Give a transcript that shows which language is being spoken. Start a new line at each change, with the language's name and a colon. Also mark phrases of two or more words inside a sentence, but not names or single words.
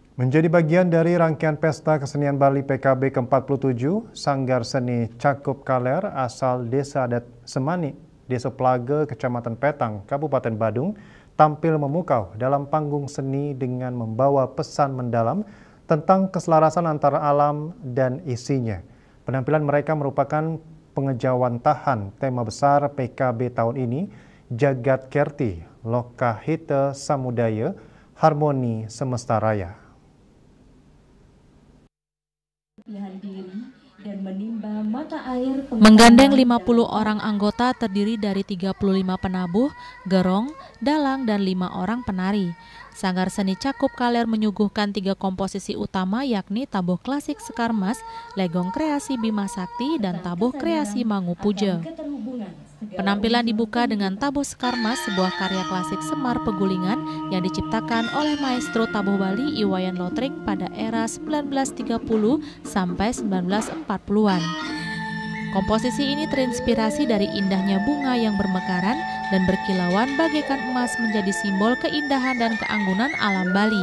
Indonesian: Menjadi bagian dari rangkaian Pesta Kesenian Bali PKB ke-47, Sanggar Seni Cakup Kaler asal Desa Adat Semani, Desa Plage, Kecamatan Petang, Kabupaten Badung, tampil memukau dalam panggung seni dengan membawa pesan mendalam tentang keselarasan antara alam dan isinya. Penampilan mereka merupakan pengejawantahan tema besar PKB tahun ini, Jagat Kerti, Lokahita Samudaya, Harmoni Semesta Raya. Menggandeng 50 orang anggota terdiri dari 35 penabuh, gerong, dalang, dan 5 orang penari. Sanggar Seni Cakup Kaler menyuguhkan 3 komposisi utama yakni tabuh klasik Sekar Mas, legong kreasi Bima Sakti, dan tabuh kreasi Mangu Puja. Penampilan dibuka dengan tabuh Sekar Mas, sebuah karya klasik Semar Pegulingan yang diciptakan oleh maestro tabuh Bali Iwayan Lotring pada era 1930 sampai 1940-an. Komposisi ini terinspirasi dari indahnya bunga yang bermekaran dan berkilauan bagaikan emas menjadi simbol keindahan dan keanggunan alam Bali.